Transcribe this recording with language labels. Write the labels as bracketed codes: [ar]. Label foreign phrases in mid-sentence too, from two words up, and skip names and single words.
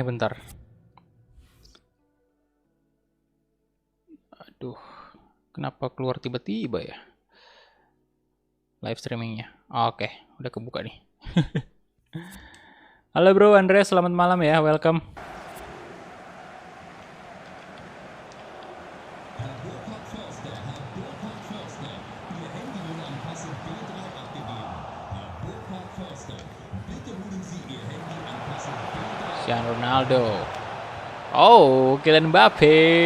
[id] Bentar. Aduh, kenapa keluar tiba-tiba ya? Live streamingnya. Oke, udah kebuka nih. Halo bro, Andreas, selamat malam ya, welcome. [de] Herr Burkhard Förster, Ihr Handy wurde an Kasse B3 abgegeben. Herr Burkhard Förster, bitte holen Sie Ihr Handy an Kasse B3. [id] Cristiano Ronaldo. Oh, Kylian Mbappe.